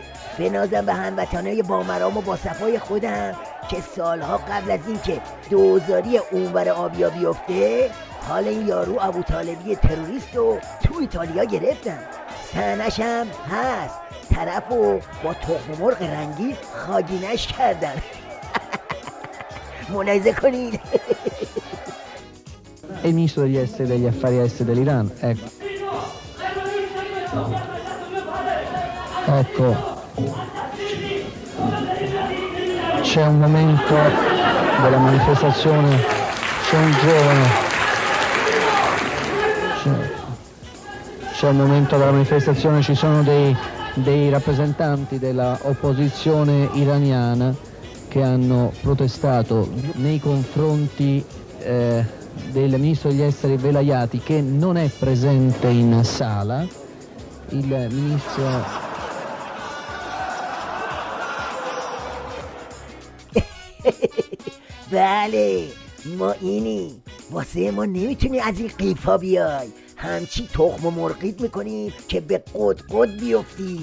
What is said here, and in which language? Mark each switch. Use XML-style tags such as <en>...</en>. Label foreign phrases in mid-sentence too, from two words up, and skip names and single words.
<fa>بنازم به هموطنای بامرام و با صفای خودم که سالها قبل از این که دوزاری اونور آبیا بیفته، حال این یارو ابوطالبی تروریست رو تو ایتالیا گرفتن. سنش هم هست، طرفو با تخم مرغ رنگی خاگینش کردن. ملاحظه کنید.</fa> <it>Il ministro degli esteri e degli affari esteri dell'Iran. Ecco, c'è un momento della manifestazione, c'è un giovane, c'è un momento della manifestazione, ci sono dei rappresentanti della opposizione iraniana che hanno protestato nei confronti del ministro degli esteri Velayati, che non è presente in sala. Il ministro</it> <fa>بله ما اینی، واسه ما نمیتونی از این قیفا بیای، همچی تخم و مرغیت میکنی که به قد بیفتی.</fa>